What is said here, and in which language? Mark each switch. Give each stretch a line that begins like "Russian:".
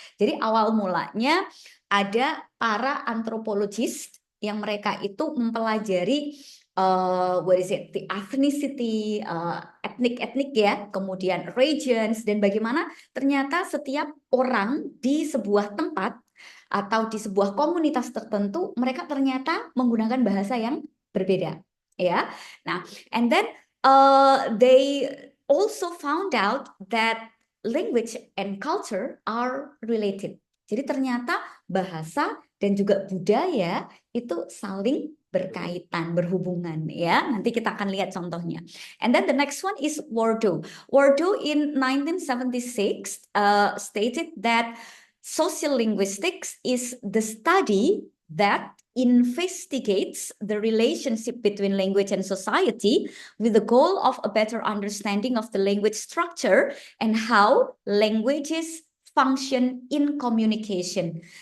Indonesian: Jadi awal mulanya ada para antropologis yang mereka itu mempelajari what is it, the ethnicity, etnik-etnik, ya, kemudian regions, dan bagaimana ternyata setiap orang di sebuah tempat atau di sebuah komunitas tertentu mereka ternyata menggunakan bahasa yang berbeda, ya.
English: Nah, and then they also found out that language and culture are related.
Indonesian: Jadi ternyata bahasa dan juga budaya itu saling berkaitan, berhubungan, ya.
English: Nanti kita akan lihat contohnya. And then the next one is Wardo. Wardo in 1976 stated that sociolinguistics is the study that investigates the relationship between language and society with the goal of a better understanding of the language structure and how languages function in communication.